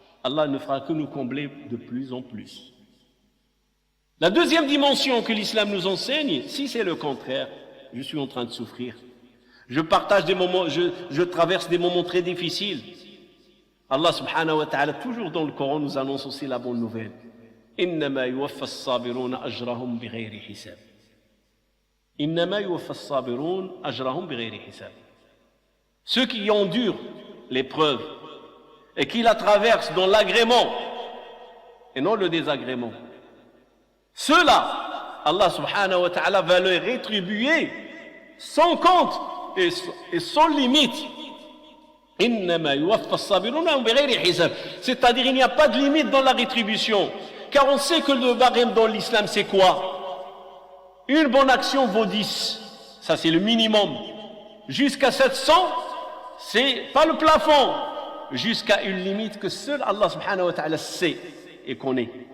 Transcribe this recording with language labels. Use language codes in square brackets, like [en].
[fr] Allah ne fera que nous combler de plus en plus. La deuxième dimension que l'islam nous enseigne, si c'est le contraire, je suis en train de souffrir. Je partage des moments, je traverse des moments très difficiles. Allah subhanahu wa ta'ala, toujours dans le Coran, nous annonce aussi la bonne nouvelle. [ar] إنما يوفى الصابرون أجرهم بغير حساب. إنما يوفى الصابرون أجرهم بغير حساب. [fr] Ceux qui endurent l'épreuve et qui la traversent dans l'agrément et non le désagrément, ceux-là, Allah subhanahu wa ta'ala va les rétribuer sans compte et sans limite. [ar] إنما يوفى الصابرون بغير حساب. [fr] C'est-à-dire il n'y a pas de limite dans la rétribution. Car on sait que le barème dans l'islam, c'est quoi? Une bonne action vaut 10. Ça, c'est le minimum. Jusqu'à 700, c'est pas le plafond, jusqu'à une limite que seul Allah subhanahu wa ta'ala sait et connaît.